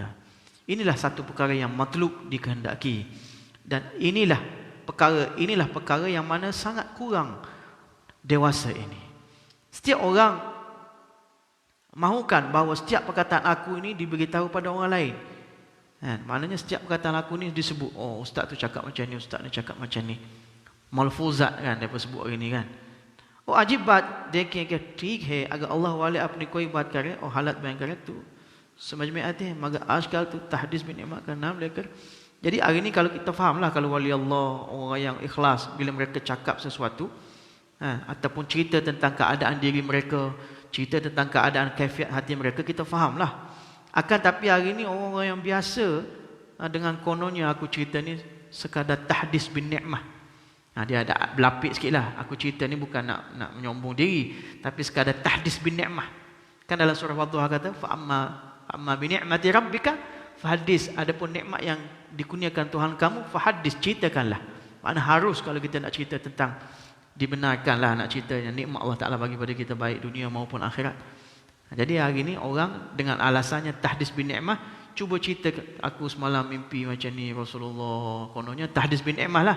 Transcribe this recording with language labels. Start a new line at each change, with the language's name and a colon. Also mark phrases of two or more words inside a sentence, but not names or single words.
Malay: Inilah satu perkara yang matlub dikehendaki, dan inilah perkara yang mana sangat kurang dewasa ini. Setiap orang mahukan bahawa setiap perkataan aku ini diberitahu pada orang lain. Maknanya setiap perkataan aku ini disebut, oh ustaz tu cakap macam ni, ustaz ni cakap macam ni. Malfuzat kan dia sebut hari ni kan.
Urdu: او عجیب بات دیکھیں کہ ٹھیک ہے اگر اللہ والے اپنی کوئی بات کرے اور حالت بیان کرے تو سمجھ میں آتے ہیں، مگر آج کل تو تحدیث بن امام کا نام لے کر.
Malay: Jadi hari ini kalau kita fahamlah, kalau wali Allah, orang yang ikhlas, bila mereka cakap sesuatu, ataupun cerita tentang keadaan diri mereka, cerita tentang keadaan kaifiat hati mereka, kita fahamlah. Akan tapi hari ini orang-orang yang biasa, dengan kononnya aku cerita ni sekadar
Arabic: tahdis bin ni'mah.
Malay: Dia ada berlapik sikit lah. Aku cerita ni bukan nak menyombong diri, tapi sekadar
Arabic: tahdis bin ni'mah.
Malay: Kan dalam surah Wadduha kata,
Arabic: fa'amma bi ni'mati rabbika fahadis.
Malay: Adapun nikmat yang dikurniakan Tuhan kamu, fahadis, ceritakanlah. Maknanya harus kalau kita nak cerita tentang, dibenarkanlah nak cerita yang nikmat Allah Ta'ala bagi pada kita, baik dunia maupun akhirat. Jadi hari ini orang dengan alasannya
Arabic: tahdis bin ni'mah,
Malay: cuba cerita, aku semalam mimpi macam ni Rasulullah, kononnya
Arabic: tahdis bin ni'mah
Malay: lah.